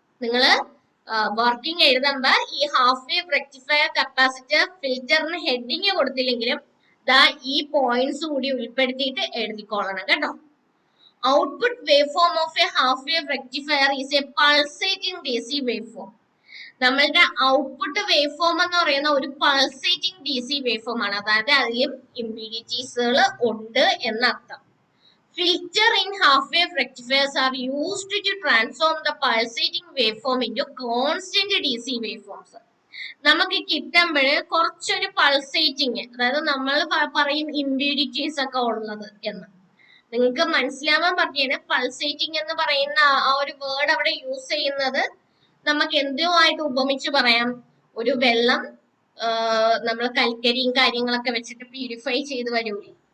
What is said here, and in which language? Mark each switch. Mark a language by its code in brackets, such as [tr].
[ml] നിങ്ങള് വർക്കിംഗ് എഴുതുമ്പോ ഈ half wave rectifier capacitor ഫിൽറ്ററിന് heading കൊടുത്തില്ലെങ്കിലും ദാ ഈ പോയിന്റ്സ് കൂടി ഉൾപ്പെടുത്തിയിട്ട് എഴുതിക്കൊള്ളണം കേട്ടോ. [en] Output wave form of a half wave rectifier is a pulsating DC wave form. [ml] നമ്മളുടെ ഔട്ട്പുട്ട് വേവ് ഫോം എന്ന് പറയുന്ന ഒരു പൾസേറ്റിംഗ് DC വേവ് ഫോം ആണ്. അതായത് അതിലും ഇംപീഡിറ്റീസുകൾ ഉണ്ട് എന്നർത്ഥം. [en] Filter in half-wave rectifiers are used to transform the pulsating waveform into constant DC waveforms. [ml] നമുക്ക് കിട്ടുമ്പോൾ കുറച്ചൊരു പൾസേറ്റിംഗ്, അതായത് നമ്മൾ പറയും ഇംപ്യൂരിറ്റീസ് ഒക്കെ ഉള്ളത് എന്ന് നിങ്ങൾക്ക് മനസ്സിലാവാൻ പറഞ്ഞാണ്. പൾസേറ്റിംഗ് എന്ന് പറയുന്ന ആ ഒരു വേർഡ് അവിടെ യൂസ് ചെയ്യുന്നത് നമുക്ക് എന്തുമായിട്ട് ഉപമിച്ച് പറയാം? ഒരു വെള്ളം നമ്മൾ കൽക്കരിയും കാര്യങ്ങളൊക്കെ വെച്ചിട്ട് പ്യൂരിഫൈ ചെയ്ത് വരൂലേ,